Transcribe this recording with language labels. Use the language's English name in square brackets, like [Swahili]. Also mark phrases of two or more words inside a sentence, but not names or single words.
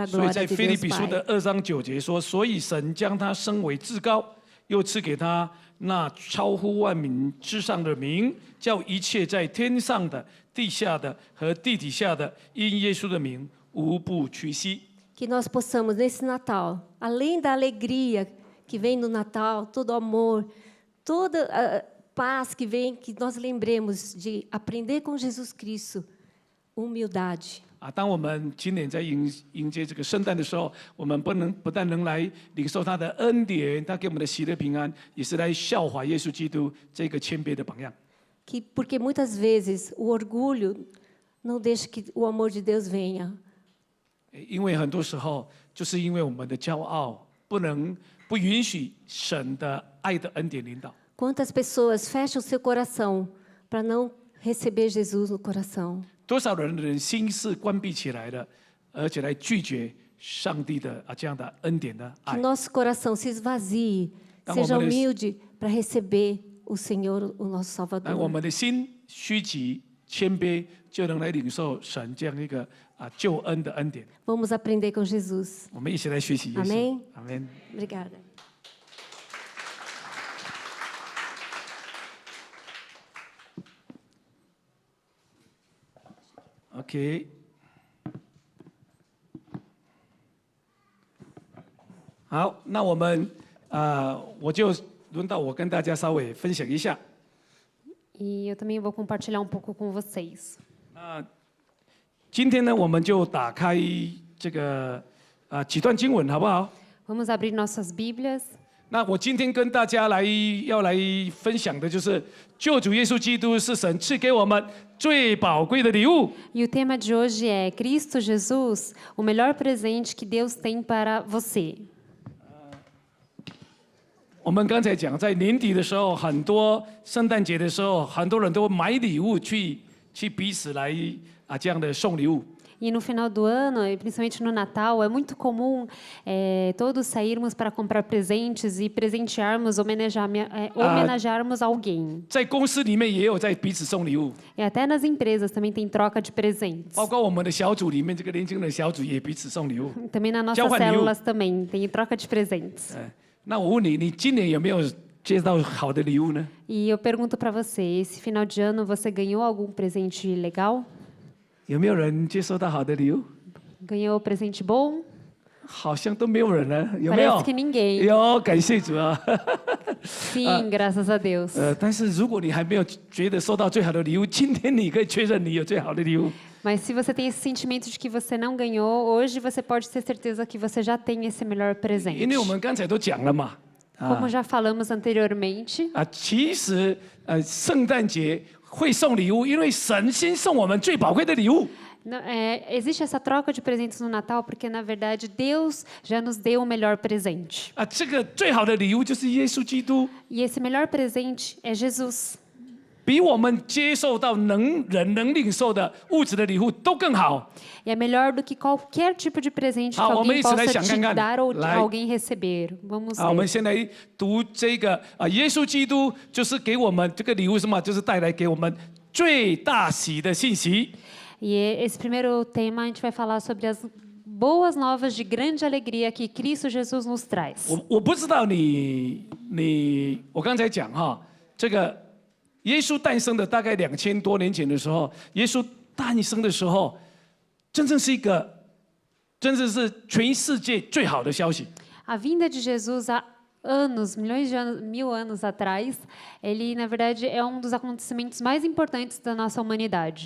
[Chinese] 所以 [Portuguese] glória [Chinese] 在 [Portuguese] de [Chinese] 腓立 [Portuguese] Deus [Chinese] 比书 [Portuguese] Pai. [Chinese] 的2章9节说，所以神将他升为至高，又赐给他那超乎万民之上的名，叫一切在天上的、地下的和地底下的，因耶稣的名无不屈膝。 [Portuguese] Que nós possamos, nesse Natal, além da alegria que vem no Natal, todo o amor, toda a paz que vem, que nós lembremos de aprender com Jesus Cristo, humildade. [Chinese] 当我们今年在迎接这个圣诞的时候，我们不但能来领受他的恩典，他给我们的喜乐平安，也是来效法耶稣基督这个谦卑的榜样。 [Portuguese] Porque muitas vezes o orgulho não deixa que o amor de Deus venha. [Chinese] 因为很多时候，就是因为我们的骄傲，不允许神的爱的恩典领导。 [Portuguese] Quantas pessoas fecham o seu coração para não receber Jesus no coração? [Chinese] 多少人的心是关闭起来的，而且来拒绝上帝的这样的恩典的 [Portuguese] Que [Chinese] 爱。 [Portuguese] nosso coração se esvazie, Então, seja vamos- humilde para receber o Senhor, o nosso [Chinese] 当我 [Portuguese] Salvador. [Chinese] 们的心虚极谦卑，就能来领受神这样一个救恩的恩典。 [Portuguese] Vamos aprender com Jesus. [Chinese] 我们一起来学习耶稣。 [Portuguese] Amém [Chinese] 阿门。 [Portuguese] Obrigada. [Chinese] OK。好，那我们我就轮到我跟大家稍微分享一下。 [Portuguese] E eu também vou compartilhar um pouco com vocês. [Chinese] 今天呢，我们就打开这个几段经文，好不好？ [Portuguese] Vamos abrir nossas Bíblias. [Chinese] 那我今天跟大家要来分享的就是救主耶稣基督是神赐给我们最宝贵的礼物。 [Portuguese] E o tema de hoje é Cristo Jesus, o melhor presente que Deus tem para você. [Chinese] 我们刚才讲，在年底的时候，很多圣诞节的时候，很多人都买礼物去彼此来这样的送礼物。 [Portuguese] E no final do ano, e principalmente no Natal, é muito comum todos sairmos para comprar presentes e presentearmos, homenagearmos alguém. [Chinese] 在公司里面也有在彼此送礼物， [Portuguese] E até nas empresas também tem troca de presentes. [Chinese] 包括我们的小组里面，这个年轻人小组也彼此送礼物。 [Portuguese] Também nas nossas [Chinese] 交换礼物。 [Portuguese] células também tem troca de presentes. [Chinese] 那我问你，你今年有没有接到好的礼物呢？ [Portuguese] E eu pergunto para você, esse final de ano você ganhou algum presente legal? [Chinese] 有没有人接收到好的礼物？ [Portuguese] Ganhou presente bom? [Chinese] 好像都没有人呢，有没有 [Portuguese] Parece que ninguém. [Chinese] 有，感谢主啊。 [Portuguese] Sim, graças a Deus. [Chinese] 但是如果你还没有觉得收到最好的礼物，今天你可以确认你有最好的礼物。 [Portuguese] Mas se você tem esse sentimento de que você não ganhou, hoje você pode ter certeza que você já tem esse melhor [Chinese] 因 [Portuguese] presente. [Chinese] 为我们刚才都讲了嘛， [Portuguese] Como já falamos anteriormente, [Chinese] 其实圣诞节会送礼物，因为神先送我们最宝贵的礼物。 [Portuguese] existe essa troca de presentes no Natal porque, na verdade, Deus já nos deu o melhor presente. [Chinese] 这个最好的礼物就是耶稣基督， [Portuguese] E esse melhor presente é Jesus. [Chinese] 比我们接受到能领受的物质的礼物都更好。 [Portuguese] E é melhor do que qualquer tipo de presente que [Chinese] 好，我们 [Portuguese] alguém [Chinese] 一起来 [Portuguese] possa [Chinese] 想 [Portuguese] te [Chinese] 看看。 [Portuguese] dar ou [Chinese] 来， [Portuguese] alguém receber. Vamos [Chinese] 我们 [Portuguese] ver. [Chinese] 先来读这个耶稣基督就是给我们这个礼物是什么？就是带来给我们最大喜的信息。 [Portuguese] E esse primeiro tema a gente vai falar sobre as boas novas de grande alegria que Cristo Jesus nos traz. [Chinese] 我不知道我刚才讲这个耶稣诞生的大概2000多年前的时候，耶稣诞生的时候，真正是全世界最好的消息。 [Portuguese] A vinda de Jesus há anos, milhões de anos, 1000 anos atrás, ele na verdade é um dos acontecimentos mais importantes da nossa humanidade.